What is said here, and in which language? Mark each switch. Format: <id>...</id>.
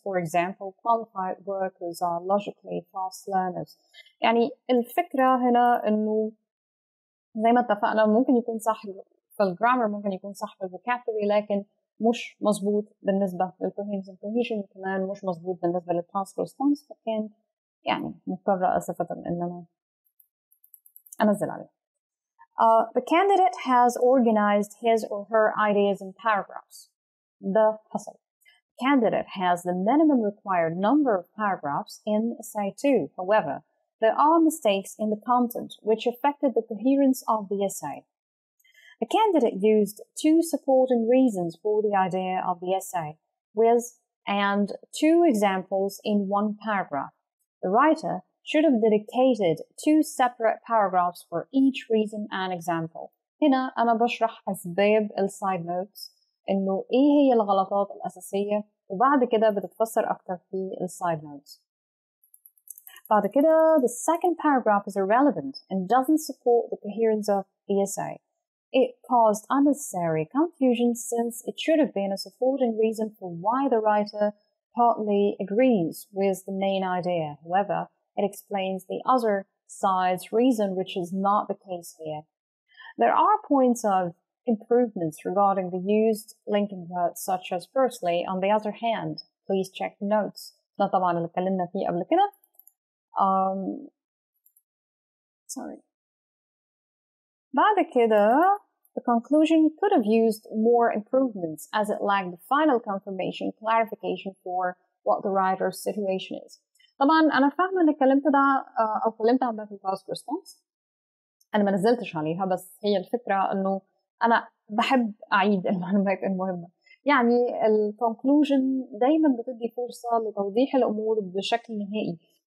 <en>For example, qualified workers are logically fast learners.</en> <ar>يعني الفكرة هنا إنه زي ما اتفقنا ممكن يكون صح في الجرامر، ممكن يكون صح في الفوكابولري، لكن مش مظبوط بالنسبة للكوهيرنس والكوهيجن، وكمان مش مظبوط بالنسبة للتاسك ريسبونس، فكان يعني مضطرة أسفة إن أنا أنزل عليه.</ar> <en>The candidate has organized his or her ideas in paragraphs. The حصل. Candidate has the minimum required number of paragraphs in essay 2. However, there are mistakes in the content which affected the coherence of the essay. The candidate used 2 supporting reasons for the idea of the essay, with and 2 examples in 1 paragraph. The writer should have dedicated 2 separate paragraphs for each reason and example.</en> <ar>هنا أنا بشرح أسباب السايد نوتس، إنه إيه هي الغلطات الأساسية، وبعد كده بتتفسر أكتر في السايد نوتس.</ar> <en>بعد كده the second paragraph is irrelevant and doesn't support the coherence of the essay. It caused unnecessary confusion since it should have been a supporting reason for why the writer partly agrees with the main idea. However, it explains the other side's reason, which is not the case here. There are points of improvements regarding the used linking words such as firstly. On the other hand, please check the notes.</en> <ar>ده طبعا اللي اتكلمنا فيه قبل كده.</ar> <en>Sorry. بعد كده the conclusion could have used more improvements as it lacked the final confirmation clarification for what the writer's situation is.</en> <ar>طبعا أنا فاهمة إن الكلام ده أو اتكلمت عنها في التاسك ريسبونس، أنا ما نزلتش عليها، بس هي الفكرة إنه أنا بحب أعيد المعلومات المهمة. يعني الكونكلوجن دايما بتدي فرصة لتوضيح الأمور بشكل نهائي.</ar>